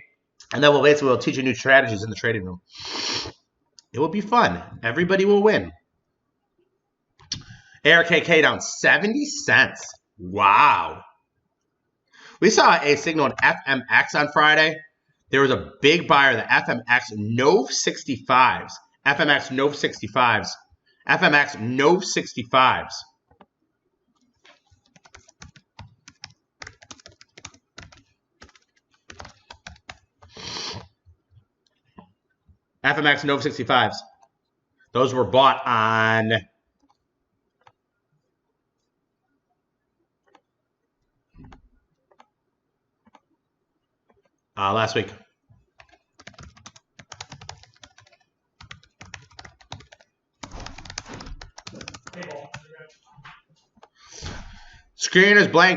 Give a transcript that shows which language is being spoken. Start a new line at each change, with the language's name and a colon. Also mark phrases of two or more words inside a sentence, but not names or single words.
English: And then we'll teach you new strategies in the trading room. It will be fun. Everybody will win. ARKK down 70 cents. Wow. We saw a signal in FMX on Friday. There was a big buyer, the FMX NOV 65s. FMX NOV 65s. FMX NOV 65s. FMX NOV 65s. Those were bought on last week. Screen is blank.